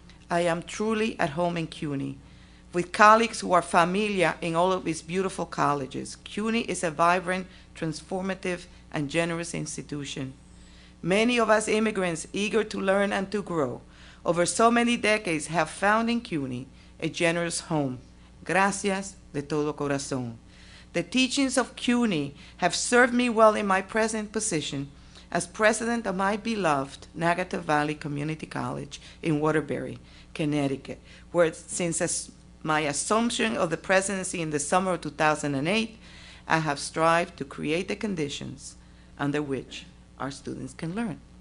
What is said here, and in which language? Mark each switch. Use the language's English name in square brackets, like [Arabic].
[English] I am truly at home in CUNY, with colleagues who are familiar in all of its beautiful colleges. CUNY is a vibrant, transformative, and generous institution. Many of us immigrants eager to learn and to grow over so many decades have found in CUNY a generous home. [Spanish] Gracias de todo corazón. [English] The teachings of CUNY have served me well in my present position as president of my beloved Nagato Valley Community College in Waterbury, Connecticut, where since my assumption of the presidency in the summer of 2008, I have strived to create the conditions under which our students can learn.